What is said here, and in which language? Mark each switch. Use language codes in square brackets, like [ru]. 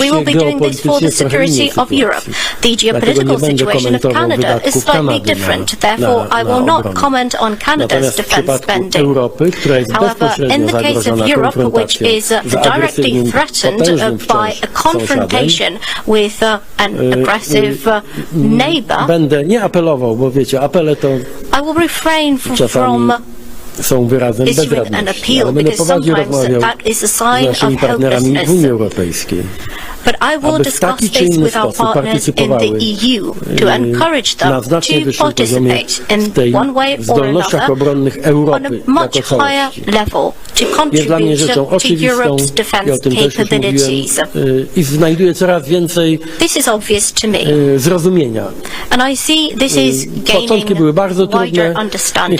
[en] We will be doing this for the security of Europe. The geopolitical situation of Canada is slightly different, therefore I will not comment on Canada's defense spending. However, in the case of Europe, which is directly threatened by a confrontation with an aggressive neighbor, [pl] będę nie apelował, bo wiecie, apele to [en] I will refrain from [pl] są wyrazem bezradności, ale będę poważnie rozmawiał z naszymi partnerami w Unii Europejskiej. [en] But I will discuss this with our partners in the EU to encourage them to participate in one way or another on a much higher level to contribute to Europe's defense capabilities. This is obvious to me, and I see this is gaining wider understanding.